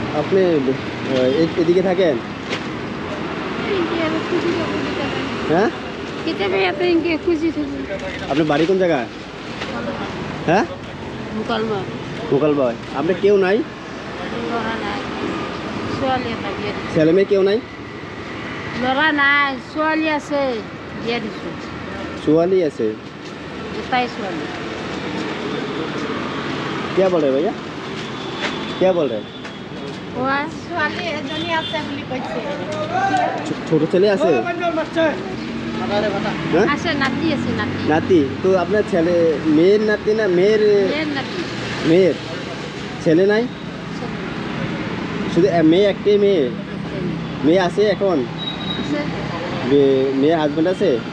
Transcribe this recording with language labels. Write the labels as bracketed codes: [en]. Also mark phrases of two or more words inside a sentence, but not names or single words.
[bn] আপনি এদিকে থাকেন? হ্যাঁ, আপনার বাড়ি কোন জায়গায়? হ্যাঁ, মোকালবাই। আপনার কেউ নাই? ছেলে মেয়ে কেউ নাই? [as] লড়া নাই, ছোৱালী আছে, বিয়া দিছো। ছোৱালী আছে? দুটাই ছোৱালী। [hi] क्या बोल रहे भैया, क्या बोल रहे? [as] ছোৱালী এজনী আছে বুলি কৈছে। [bn] ছোট ছেলে আছে? [as] আছে, নাতি আছে, নাতি। [bn] নাতি? তো আপনার ছেলে মেয়ের নাতি না মেয়ের? নাতি। মেয়ের ছেলে নাই? শুধু মেয়ে একটাই? মেয়ে আছে এখন? মেয়ের হাজব্যান্ড আছে?